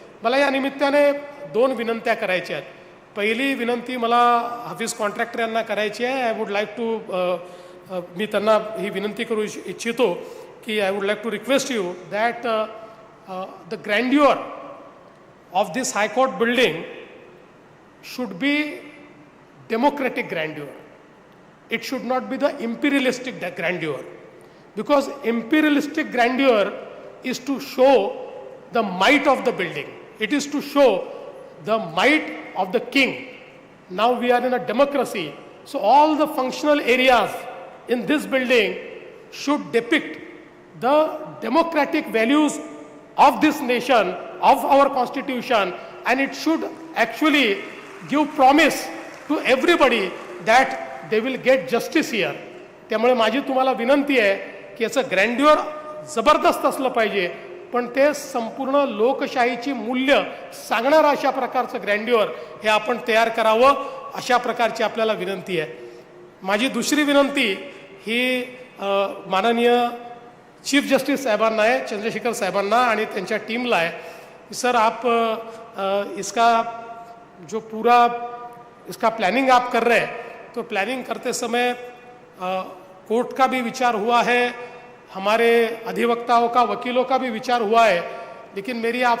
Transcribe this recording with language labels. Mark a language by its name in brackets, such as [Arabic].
[Marathi] मला या निमित्ताने 2 विनंत्या करायच्या आहेत. पहिली विनंती मला ऑफिस कॉन्ट्रॅक्टर यांना करायची आहे. [English] I would like to [Marathi] मी त्यांना ही विनंती करू इच्छितो की [English] I would like to request you that the grandeur of this high court building should be democratic grandeur. It should not be the imperialistic grandeur, because imperialistic grandeur is to show the might of the building. It is to show the might of the king. Now we are in a democracy, so all the functional areas in this building should depict the democratic values of this nation, of our constitution, and it should actually give promise to everybody that they will get justice here. [Marathi] त्यामुळे माझी तुम्हाला विनंती आहे की याचं ग्रँड्युअर जबरदस्त असलं पाहिजे पण ते संपूर्ण लोकशाहीची मूल्य सांगणारं अशा प्रकारचं ग्रँड्युअर हे आपण तयार करावं अशा प्रकारची आपल्याला विनंती आहे. माझी दुसरी विनंती ही माननीय चीफ जस्टिस साहेबांना आहे, चंद्रशेखर साहेबांना आणि त्यांच्या टीमला आहे. [Hindi] सर आप इसका जो पूरा इसका प्लानिंग आप कर रहे हैं तो प्लानिंग करते समय कोर्ट का भी विचार हुआ है, हमारे अधिवक्ताओं का, वकीलों का भी विचार हुआ है, लेकिन मेरा